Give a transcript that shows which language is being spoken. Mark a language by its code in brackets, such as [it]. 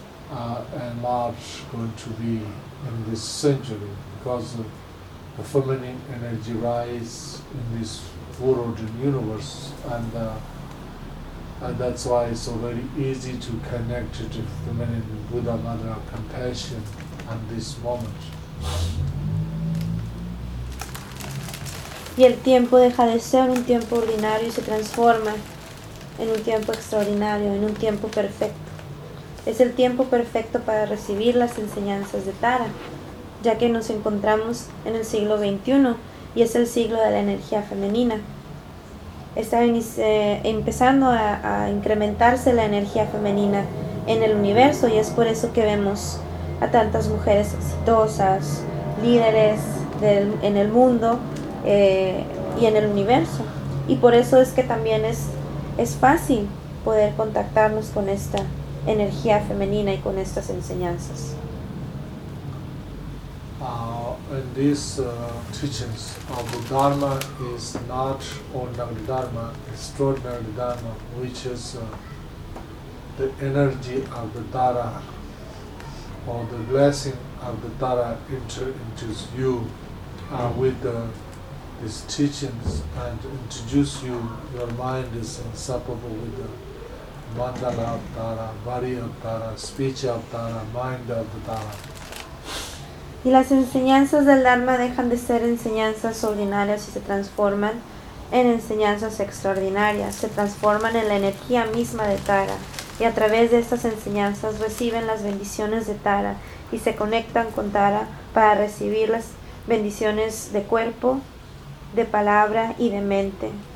[en] And March going to be in this century because of the feminine energy rise in this world and universe, and that's why it's so very easy to connect to feminine Buddha Mother of Compassion at this moment. [es] Y el tiempo deja de ser un tiempo ordinario y se transforma en un tiempo extraordinario, en un tiempo perfecto. Es el tiempo perfecto para recibir las enseñanzas de Tara, ya que nos encontramos en el siglo XXI y es el siglo de la energía femenina. Está empezando a incrementarse la energía femenina en el universo y es por eso que vemos a tantas mujeres exitosas, líderes en el mundo y en el universo. Y por eso es que también es fácil poder contactarnos con esta energía femenina y con estas enseñanzas. [en] And these teachings of the Dharma is not ordinary Dharma, extraordinary Dharma, which is the energy of the Tara, or the blessing of the Tara enter into you with these teachings and introduce you. Your mind is inseparable with the mandala of Tara, body of Tara, speech of Tara, mind of the Tara. [es] Y las enseñanzas del Dharma dejan de ser enseñanzas ordinarias y se transforman en enseñanzas extraordinarias, se transforman en la energía misma de Tara, y a través de estas enseñanzas reciben las bendiciones de Tara y se conectan con Tara para recibir las bendiciones de cuerpo, de palabra y de mente.